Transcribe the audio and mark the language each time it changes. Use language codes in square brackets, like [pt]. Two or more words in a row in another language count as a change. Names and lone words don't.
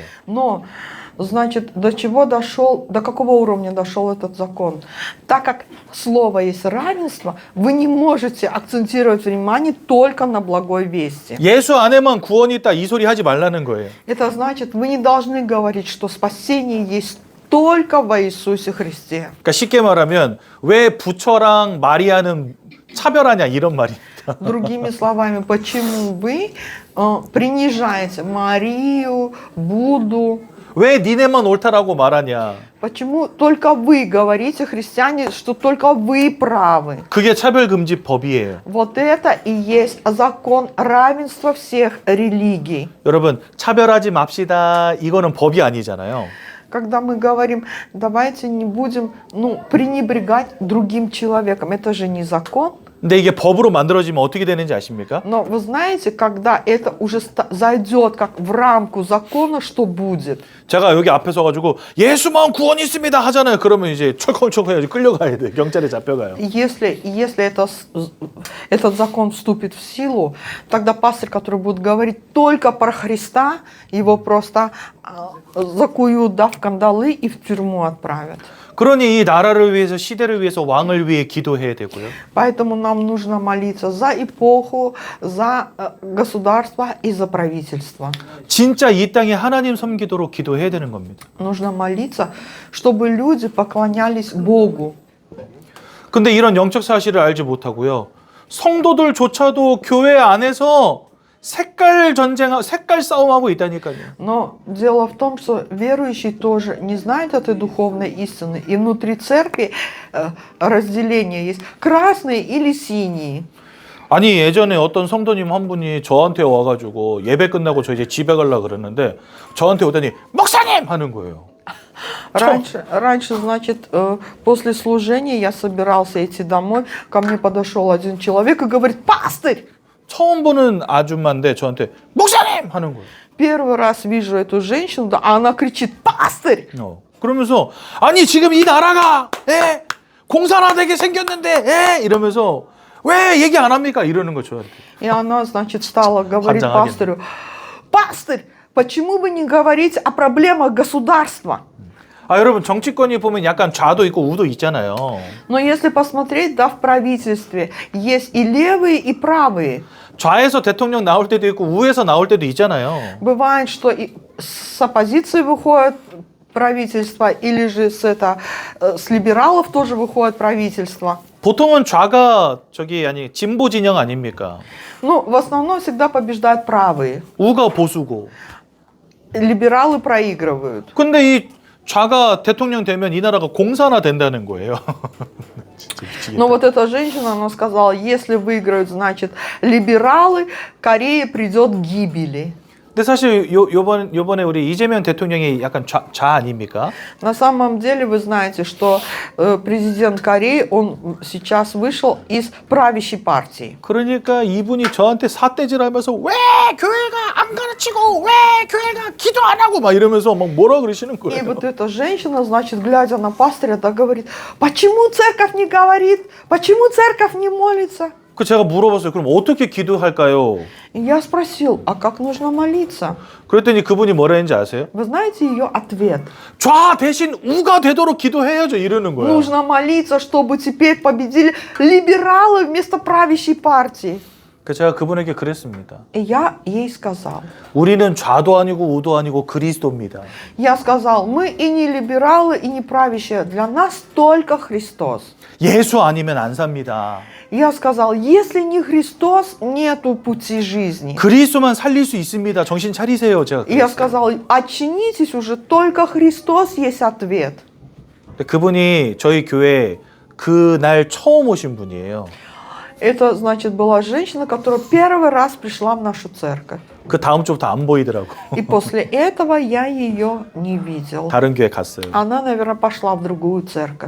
[ru] Но, значит, до какого уровня дошел этот закон? Так как слово есть равенство, вы не можете акцентировать внимание только на благой вести. [ko] 예수 안에만 구원이 있다 이 소리 하지 말라는 거예요. [ru] Это значит, вы не должны говорить, что спасение есть только во Иисусе Христе. [ko] 그러니까 쉽게 말하면 왜 부처랑 마리아는 차별하냐 이런 말입니다. [ru] Другими словами, почему вы принижаете Марию, Будду? [ko] 왜 니네만 옳다라고 말하냐? [ru] Почему только вы говорите, христиане, что только вы правы? [ko] 그게 차별금지법이에요. [ru] Вот это и есть закон равенства всех религий. [ko] 여러분 차별하지 맙시다 이거는 법이 아니잖아요. [ru] Когда мы говорим, давайте не будем пренебрегать другим человеком, это же не закон. [ko] 근데 이게 법으로 만들어지면 어떻게 되는지 아십니까? [ru] Но вы знаете, когда это уже зайдет как в рамку закона, что будет? [ko] 제가 여기 앞에 서가지고 예수만 구원이 있습니다 하잖아요. 그러면 이제 철컹철컹 해가지고 끌려가야 돼. 경찰에 잡혀가요. [ru] Если этот закон вступит в силу, тогда пастор, который будет говорить только про Христа, его просто закуют, да, в кандалы и в тюрьму отправят. [ko] 그러니 이 나라를 위해서 시대를 위해서 왕을 위해 기도해야 되고요. [ru] Поэтому нам нужно молиться за эпоху, за государство и за правительство. [ko] 진짜 이 땅에 하나님 섬기도록 기도해야 되는 겁니다. [ru] Нужно молиться, чтобы люди поклонялись Богу. [ko] 근데 이런 영적 사실을 알지 못하고요. 성도들조차도 교회 안에서 색깔 전쟁, 색깔 싸움하고 있다니까요. [ru] Но дело в том, что верующий тоже не знает этой духовной истины. И внутри церкви разделение есть красные или синие. [ko] 아니 예전에 어떤 성도님 한 분이 저한테 와가지고 예배 끝나고 저 이제 집에 가려고 그러는데 저한테 오더니 목사님 하는 거예요. [ru] Раньше, значит, после служения я собирался идти домой. Ко мне подошел один человек и говорит: пастырь! [ko] 처음 보는 아줌마인데 저한테 목사님 하는 거예요. [ru] Первый раз вижу эту женщину, да, а она кричит: пастырь! [ko] 그러면서 아니 지금 이 나라가 공산화 되게 생겼는데 이러면서 왜 얘기 안 합니까? 이러는 거 저한테. [ru] И она, значит, стала говорить пастырю: пастырь, почему бы не говорить о проблемах государства? [ko] 아 여러분 정치권이 보면 약간 좌도 있고 우도 있잖아요. [ru] Но если посмотреть, да, в правительстве есть и левые, и правые. [ko] 좌에서 대통령 나올 때도 있고 우에서 나올 때도 있잖아요. [ru] Бывает, что и с оппозиции выходит правительство, или же с либералов тоже выходит правительство. [ko] 보통은 좌가 아니 진보 진영 아닙니까? [ru] Ну, в основном всегда побеждают правые. [ko] 우가 보수고. [ru] Либералы проигрывают. [ko] 근데 이 좌가 대통령 되면 이 나라가 공산화 된다는 거예요. [ru] Но вот эта женщина, она сказала: если выиграют, значит, либералы, Корея придет к гибели. [ko] 근데 사실 요번에 우리 이재명 대통령이 약간 좌 아닙니까? [ru] На самом деле вы знаете, что президент Кореи, он сейчас вышел из правящей партии. [ko] 그러니까 이분이 저한테 삿대질하면서 왜 교회가 안 가르치고 왜 교회가 기도 안 하고 막 이러면서 막 뭐라 그러시는 [ru] И [ko] 거예요. [ru] вот эта женщина, значит, глядя на пастыря, да, говорит: почему церковь не говорит? Почему церковь не молится? [ko] 그 제가 물어봤어요. 그럼 어떻게 기도할까요? [ru] И я спросил: а как нужно молиться? [ko] 그랬더니 그분이 뭐라 했는지 아세요? [ru] Вы знаете ее ответ? [ko] 좌 대신 우가 되도록 기도해야죠 이러는 거예요. [ru] Нужно молиться, чтобы теперь победили либералы вместо правящей партии. [ko] 그래서 제가 그분에게 그랬습니다. [ru] И я ей сказал. [ko] 우리는 좌도 아니고 우도 아니고 그리스도입니다. [ru] Я сказал: мы и не либералы, и не правящие. Для нас только Христос. [ko] 예수 아니면 안 삽니다. [ru] Я сказал: если не Христос, нету пути жизни. [ko] 그리스도만 살릴 수 있습니다. 정신 차리세요. 제가 [ru] И я [ko] 그랬어요. [ru] сказал: очнитесь уже, только Христос есть ответ. [ko] 그분이 저희 교회 그날 처음 오신 분이에요. [ru] Это, значит, была женщина, которая первый раз пришла в нашу церковь. [ko] 그 다음 주부터 안 보이더라고. [ru] И после этого я ее не видел. [ko] 다른 교회 갔어요. [ru] Она, наверное, пошла в другую церковь.